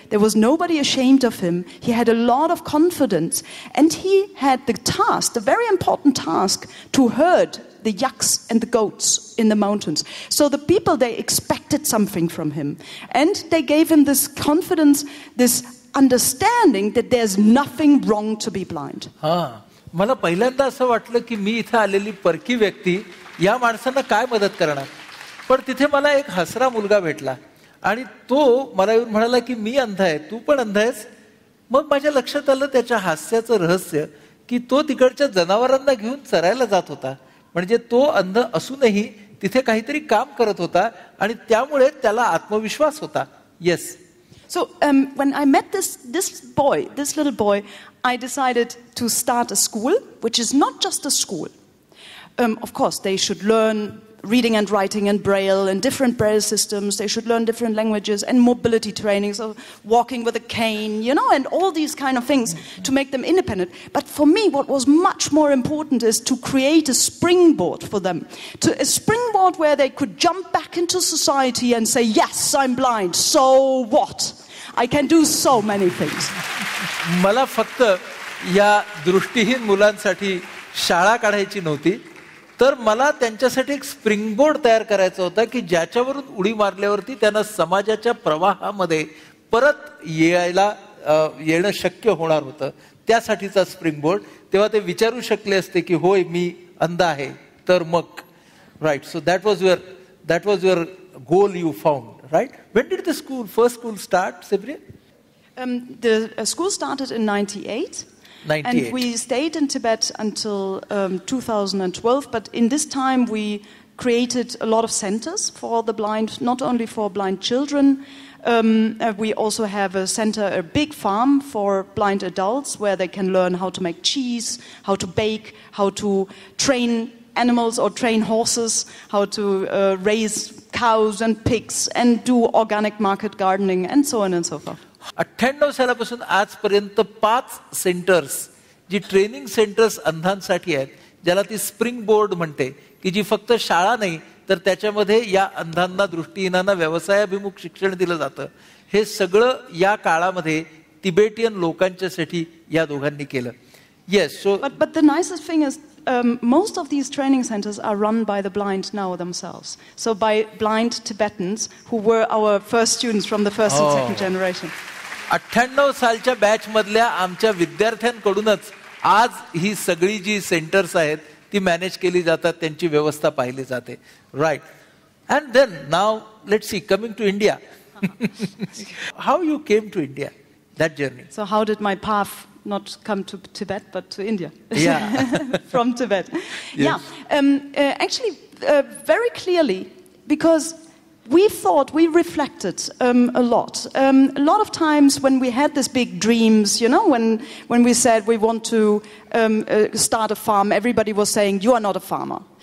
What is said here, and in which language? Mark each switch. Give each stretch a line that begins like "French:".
English: There was nobody ashamed of him. He had a lot of confidence, and he had the very important task, to herd the yaks and the goats in the mountains. So the people, they expected something from him, and they gave him this confidence, this understanding that there's nothing wrong to be blind.
Marathi: मला पहिल्यांदा असं वाटलं की मी इथे आलेली परकी व्यक्ती या माणसांना काय मदत करणार. पण तिथे मला एक हसरा मुलगा भेटला, आणि तो मला येऊन म्हणाला की मी अंध आहे, तू पण अंध आहेस. मग माझ्या लक्षात आलं त्याच्या हास्याचं रहस्य, की तो तिकडच्या जनावरांना घेऊन चरायला जात होता. म्हणजे तो अंध असूनही तिथे काहीतरी काम करत होता, आणि त्यामुळे त्याला आत्मविश्वास होता.
English: Yes. So when I met this little boy, I decided to start a school, which is not just a school. Of course, they should learn reading and writing in Braille and different Braille systems. They should learn different languages and mobility training, so walking with a cane, you know, and all these kind of things to make them independent. But for me, what was much more important is to create a springboard for them. A springboard where they could jump back into society and say, yes, I'm blind, so what? I can do so many things.
Marathi: मला फक्त या दृष्टीहीन मुलांसाठी शाळा काढायची नव्हती, तर मला त्यांच्यासाठी एक स्प्रिंगबोर्ड तयार करायचा होता, की ज्याच्यावरून उडी मारल्यावरती त्यांना समाजाच्या प्रवाहामध्ये परत येणं शक्य होणार होतं. त्यासाठीचा स्प्रिंगबोर्ड. तेव्हा ते विचारू शकले असते की होय मी अंध आहे, तर मग right.
English: So that was your goal you found, right. When did the first school start, Sebriye? The school started in 98. And we stayed in Tibet until 2012. But in this time, we created a lot of centers for the blind, not only for blind children. We also have a center, a big farm for blind adults, where they can learn how to make cheese, how to bake, how to train animals or train horses, how to raise cows and pigs and do organic market gardening and so on and so forth.
Marathi: 98 सालापासून आजपर्यंत 5 centres, जी training centres अंधांसाठी आहेत, ज्याला ती spring board म्हणते, की जी फक्त शाळा नाही तर त्याच्यामध्ये या अंधांना, दृष्टीहीनांना व्यवसायाभिमुख शिक्षण दिलं जातं. हे सगळं या काळामध्ये तिबेटियन लोकांच्यासाठी या दोघांनी केलं.
English: Yes. So but the nicest thing is most of these training centers are run by the blind now themselves. So by blind Tibetans who were our first students from the first and second generation.
Marathi: 98 सालच्या batch मधल्या आमच्या विद्यार्थ्यांकडूनच आज ही सगळी जी centres आहेत ती manage केली जातात, त्यांची व्यवस्था पाहिली जाते. Right.
English: And then now let's see, coming to India. How you came to India, that journey? So how did my path not come to Tibet but to India? Yeah. From Tibet. Yes. Yeah. Actually, very clearly, because we thought, we reflected a lot. A lot of times when we had these big dreams, you know, when we said we want to start a farm, everybody was saying, you are not a farmer.